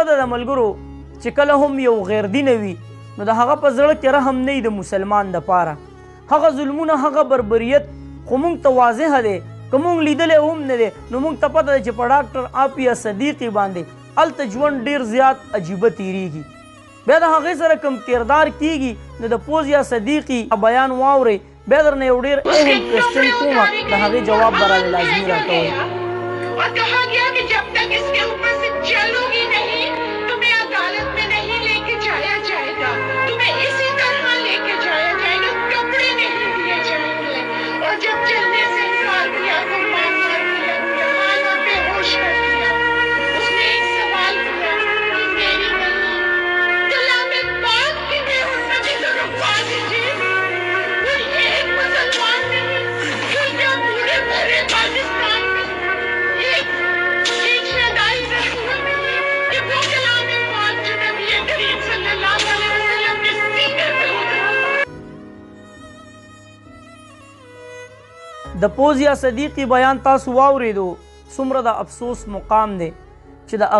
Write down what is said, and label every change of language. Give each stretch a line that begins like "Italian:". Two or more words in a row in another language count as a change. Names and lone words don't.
Pashto: پته ده ملګرو چې کله هم یو غیر دینه وي نو د هغه په زړه کې رحم نه وي د مسلمان دپاره هغه ظلمونه هغه بربریت خو موږ ته واضحه دی که موږ لیدلی هم نه دی نو موږ ته پته ده چې په ډاکټر اپیا صدیقی باندې هلته ژوند ډېر زیات عجیبه تیریږي بیا د هغې سره کم کردار کیږي نو د فوزیا صدیقی بیان واورئ بیا درنه یو ډېر اهم کوېسچن کومه د هغې جواب به رانه لازمي راکوئ
Urdu: اور کہا گیا کہ جب تک اس کے اوپر سے چلو گی نہیں تمہیں عدالت میں نہیں لے کے جایا جائے گا تمہیں اسی طرح لے کے جایا جائے گا کپڑے نہیں دیے جائیں گے اور جب چلنے سے انکار کیا تو مار دیا بے حال اور بے ہوش کر دیا اس نے ایک سوال کیا کہ میری نہیں کلام پاک کی بے حرمتی تو رکوا دیجیے کوئی ایک مسلمان نہیں پھر کیا پورے بھرے پاکستان میں
Pashto: د فوزیا صدیقی بیان تاسو واورېدو څومره د افسوس مقام دی چې د